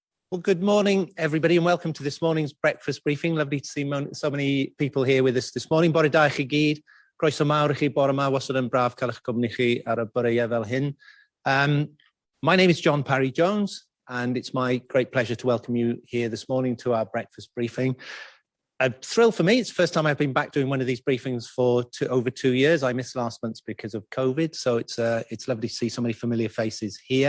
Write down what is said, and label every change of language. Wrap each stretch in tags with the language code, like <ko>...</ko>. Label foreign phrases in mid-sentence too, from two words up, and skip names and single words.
<en>Well, good morning, everybody, and welcome to this morning's breakfast briefing. Lovely to see so many people here with us this morning.</en> <cy>Bore da chi gyd, croeso mawr I chi bore yma, wastad yn braf cael eich cwmni chi ar y boreau fel hyn.</cy> <en>My name is John Parry-Jones, and it's my great pleasure to welcome you here this morning to our breakfast briefing. A thrill for me. It's the first time I've been back doing one of these briefings for over 2 years. I missed last month because of COVID, so it's lovely to see so many familiar faces here.</en>